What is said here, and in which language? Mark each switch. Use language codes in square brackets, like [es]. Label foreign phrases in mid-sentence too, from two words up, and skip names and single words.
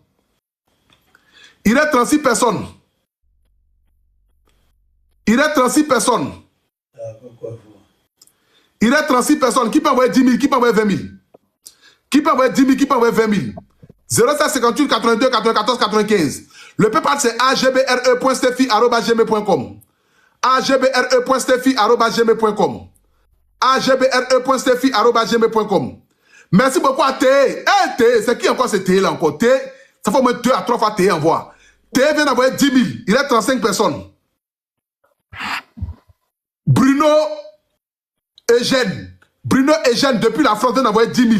[fr] Qui peut envoyer 10 000? Qui peut envoyer 20 000? Qui peut envoyer 10 000? Qui peut envoyer 20 000? 0758 82 94 95. Le PayPal c'est agbre.steffi@gmail.com. agbre.steffi@gmail.com. agbre.stefi@gmail.com. Merci beaucoup à T. C'est qui encore ce T là encore? T, ça fait au moins 2 à 3 fois T envoie. T vient d'envoyer 10 000. Il est 35 personnes. Bruno Eugène, depuis la France, vient d'envoyer 10 000.